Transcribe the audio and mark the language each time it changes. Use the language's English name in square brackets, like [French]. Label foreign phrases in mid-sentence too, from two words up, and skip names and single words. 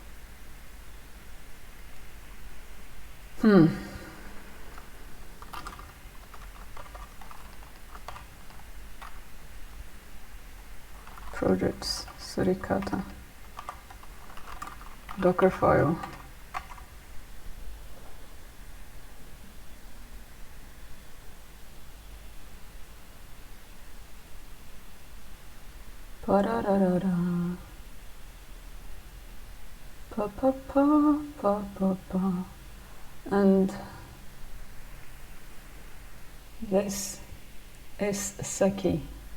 [English] Projects, Suricata, Docker file. Pa-da-da-da-da. Pa-pa-pa-pa-pa-pa. And this is Saki.